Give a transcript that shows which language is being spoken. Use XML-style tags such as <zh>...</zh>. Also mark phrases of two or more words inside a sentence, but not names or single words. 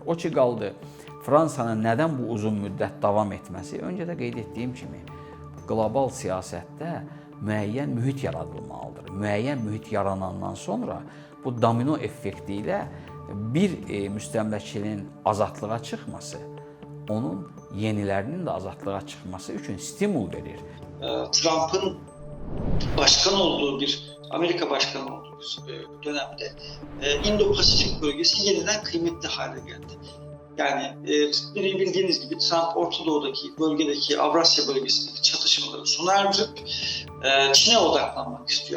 <az>O ki qaldı, Fransanın nədən bu uzun müddət davam etməsi, öncə də qeyd etdiyim kimi, qlobal siyasətdə müəyyən mühit yaradılmalıdır. Müəyyən mühit yaranandan sonra bu domino effekti ilə bir müstəmləkəçinin azadlığa çıxması, onun yenilərinin də azadlığa çıxması üçün stimul verir.</az> <tr>Trump'ın başkan olduğu Amerika başkanı olduğu dönemde Indo-Pasifik bölgesi yeniden kıymetli hale geldi. Yani bildiğiniz gibi Trump Orta Doğu'daki bölgedeki Avrasya bölgesindeki çatışmaları sona erdirip Çin'e odaklanmak istiyor.</tr>